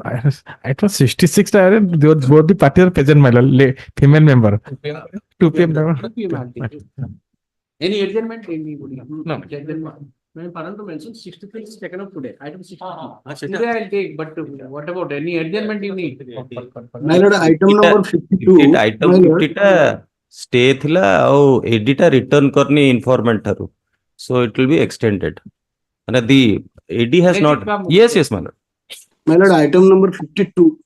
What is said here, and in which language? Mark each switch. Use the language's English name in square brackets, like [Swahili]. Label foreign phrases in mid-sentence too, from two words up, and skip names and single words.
[English] It was 66, both the parties are present, my lord, female member. 2 p.m. Any adjournment? Anybody? No. Adjournment. When Paranto mentioned 63 is taken up today, item 63. Today I'll take, but what about any adjournment you need? My lord, item number 52. item my lord. 50 [Odia] ଟା stay ଥିଲା ଆଉ AD ଟା return करनी informant ଠାରୁ, [English] so it will be extended. And the AD has Let not. it come. Yes, yes, my lord. My lord, item number 52.